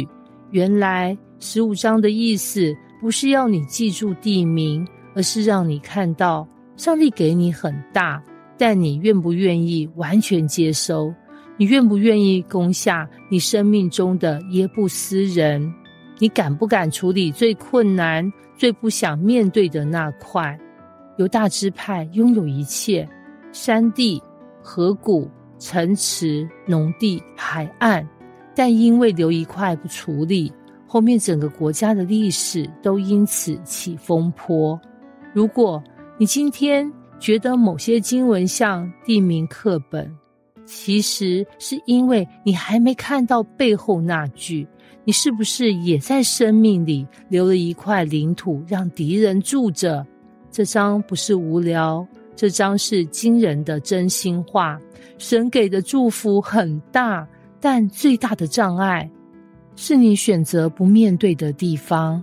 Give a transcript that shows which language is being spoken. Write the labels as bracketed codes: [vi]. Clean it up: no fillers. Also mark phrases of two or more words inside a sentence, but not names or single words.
[zh] 原來15章的意思不是要你記住地名，而是讓你看到上帝給你很大，但你願不願意完全接收？你願不願意攻下你生命中的耶布斯人？你敢不敢處理最困難、最不想面對的那塊？猶大支派擁有一切，山地、河谷、城池、農地、海岸，但因為留一塊不處理，後面整個國家的歷史都因此起風波。如果你今天覺得某些經文像地名課本，其實是因為你還沒看到背後那句，你是不是也在生命裡留了一塊領土讓敵人住着？這章不是無聊，這章是驚人的真心話。神給的祝福很大，但最大的障礙是你選擇不面對的地方。